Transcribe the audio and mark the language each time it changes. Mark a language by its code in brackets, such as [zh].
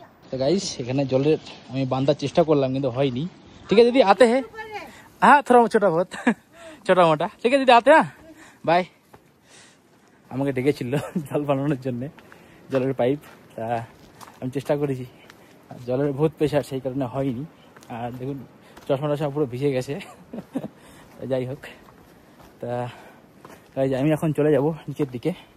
[hi] तो गाइस [bn] এখানে জলের আমি বাঁধার চেষ্টা করলাম কিন্তু হয়নি। ঠিক আছে দিদি [hi] आते हैं, हाँ थोड़ा छोटा बहुत छोटा मोटा, ठीक है দিদি आते हैं, बाय। [bn] আমাকে ডেকেছিল জল বানানোর জন্য, জলের পাইপ। তা আমি চেষ্টা করেছি, জলের বহুত প্রেশার, সেই কারণে হয়নি। আর দেখুন চশমাটা পুরো ভিজে গেছে। যাই হোক, তা আমি এখন চলে যাব নিচের দিকে।